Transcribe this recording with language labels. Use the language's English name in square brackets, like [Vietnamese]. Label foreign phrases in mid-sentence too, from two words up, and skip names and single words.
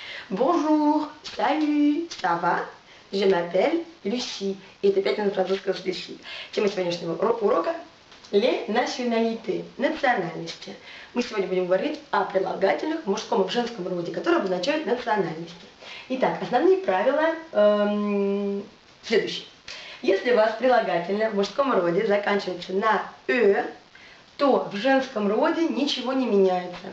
[French] Bonjour, salut, ça va? Je m'appelle Люси. [Russian] И это 5 минут французского с Люси. Тема сегодняшнего урока – [French] les nationalités, [Russian] национальности. Мы сегодня будем говорить о прилагательных в мужском и в женском роде, которые обозначают национальности. Итак, основные правила следующие. Если у вас прилагательное в мужском роде заканчивается на «э», то в женском роде ничего не меняется.